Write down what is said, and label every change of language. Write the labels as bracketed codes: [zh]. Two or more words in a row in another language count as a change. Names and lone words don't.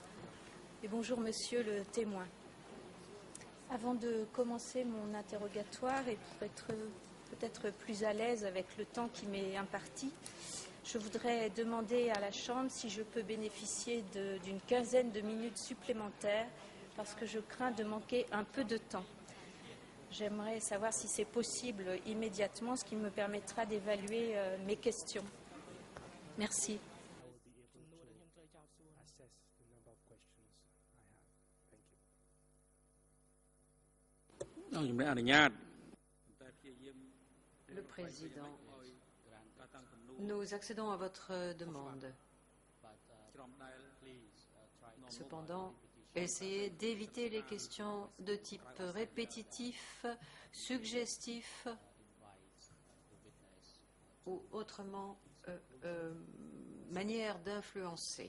[fr] Et bonjour Monsieur le témoin. Avant de commencer mon interrogatoire et pour être peut-être plus à l'aise avec le temps qui m'est imparti, je voudrais demander à la Chambre si je peux bénéficier d'une quinzaine de minutes supplémentaires parce que je crains de manquer un peu de temps. J'aimerais savoir si c'est possible immédiatement, ce qui me permettra d'évaluer mes questions. Merci. [km] ต้องជំរាបអនុញ្ញាត [fr] Le Président, nous accédons à votre demande. Cependant, essayez d'éviter les questions de type répétitif, suggestif ou autrement manière d'influencer.